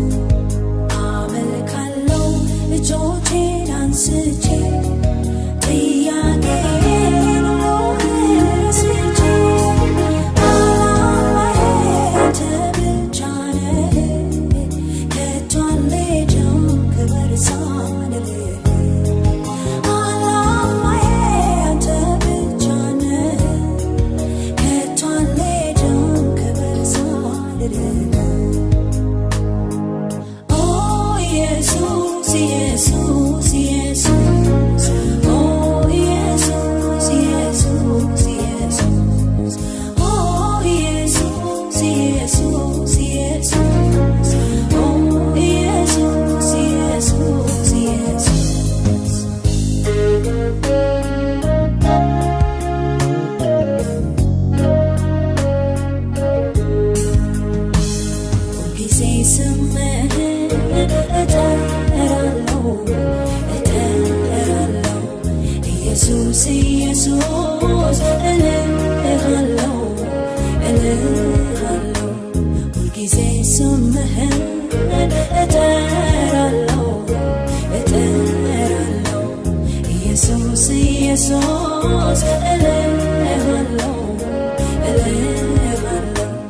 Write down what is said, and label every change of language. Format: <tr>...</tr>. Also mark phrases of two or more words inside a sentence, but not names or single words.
<am>አመልካለሁ እጆቼን አንስቼ ጥያቄን ረስቼ አላማዬ አንተ ብቻ ነህ ከቶ አልሄድም ክበር ሳልልህ አላማዬ አንተ ብቻ ነህ ከቶ አልሄድም ክበር ሳልልህ</am> <en>Oh Jesus, Jesus, Jesus. Oh Jesus, Jesus, Jesus. Oh Jesus, Jesus, Jesus. Oh Jesus, Jesus, Jesus.</en> <am>ሁልጊዜ ስምህን እጠራለሁ ኢየሱስ ኢየሱስ እልሃለሁ ሁልጊዜ ስምህን እጠራለሁ ኢየሱስ ኢየሱስ እልሃለሁ እልሃለሁ</am>